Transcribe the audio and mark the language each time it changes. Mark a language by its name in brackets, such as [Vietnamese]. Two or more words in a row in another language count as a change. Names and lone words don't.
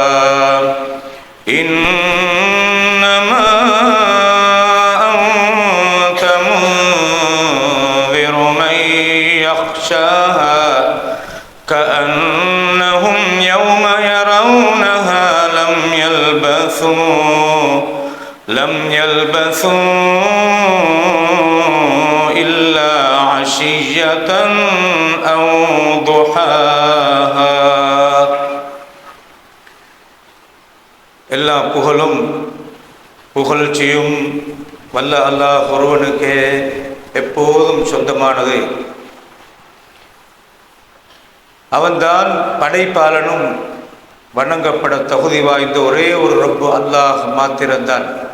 [Arabic] إنما أنت منذر من يخشاها كأنهم يوم يرونها لم يلبثوا إلا عشية أو ضحاها. [Tamil] எல்லா புகழும் புகழ்ச்சியும் வல்ல அல்லாஹ் ஒருவனுக்கே எப்போதும் சொந்தமானது. அவன்தான் படைப்பாளனும் வணங்கப்பட தகுதி வாய்ந்த ஒரே ஒரு ரப்பு அல்லாஹ் மாத்திரம்தான்.